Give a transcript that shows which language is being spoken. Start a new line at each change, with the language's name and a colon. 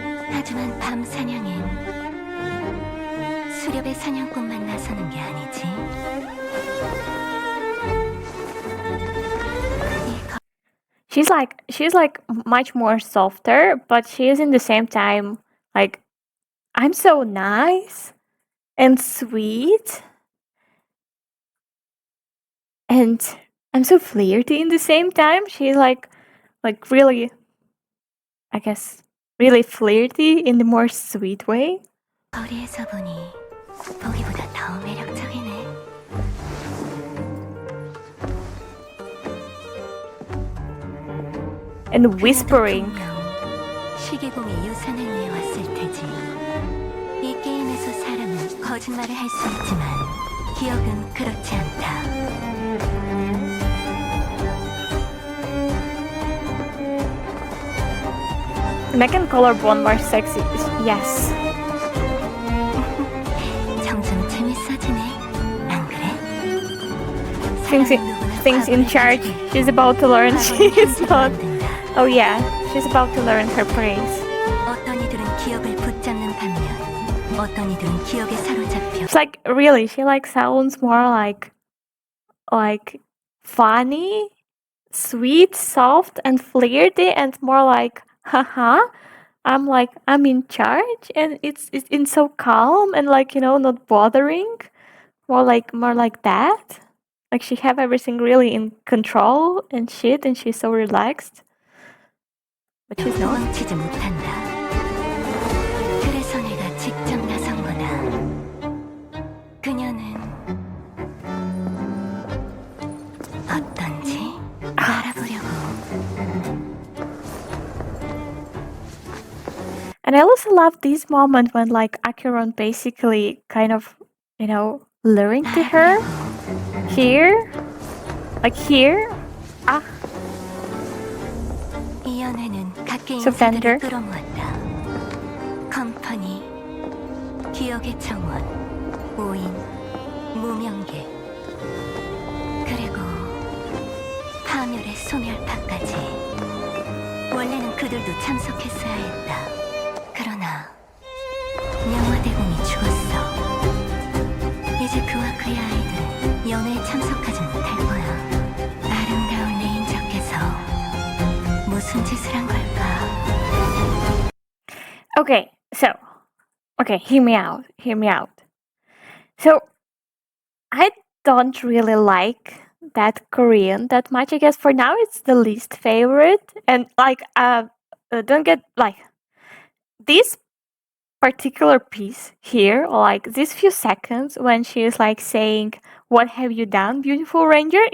Korean: 하지만 밤 사냥엔 수렵의 사냥꾼만 나서는 게 아니지.
English: She's like much more softer, but she is in the same time like, I'm so nice and sweet and I'm so flirty in the same time. She's like really, I guess, really flirty in the more sweet way.
Korean: 거리에서 보니 보기보다 더 매력적이네.
English: And whispering.
Korean: 시계공이 유산을 위해 왔을 테지. 이 게임에서 사람은 거짓말을 할 수 있지만 기억은 그렇지 않다.
English: Megan collarbone more sexy. Yes.
Korean: 점점 재밌어지네. 안 그래?
English: Things in charge. She's about to learn. She's not. Oh yeah, she's about to learn her praise.
Korean: 어떤 이들은 기억을 붙잡는 반면 어떤 이들은 기억에 사로잡혀.
English: It's like really, she like sounds more like funny, sweet, soft, and flirty, and more like haha. I'm in charge, and it's so calm and like not bothering. More like that. Like she have everything really in control and shit, and she's so relaxed. But she's not.
Korean: 도망치지 못한다. 그래서 내가 직접 나선 거다. 그녀는 어떤지 알아보려고.
English: And I also love this moment when like Acheron basically kind of, luring to her. Here. Like here. Ah.
Korean: 이 연애는 각계
English: Surrender.
Korean: 인사들을 끌어모았다. 컴퍼니, 기억의 정원, 오인, 무명계, 그리고 파멸의 소멸파까지. 원래는 그들도 참석했어야 했다. 그러나 명화대공이 죽었어. 이제 그와 그의 아이들은 연회에 참석하지 못할 거야. 아름다운 레인저께서 무슨 짓을 한 걸까?
English: Okay, hear me out. So, I don't really like that Korean that much. I guess for now it's the least favorite. And like, don't get like this particular piece here, or like these few seconds when she is like saying, "What have you done, beautiful ranger?"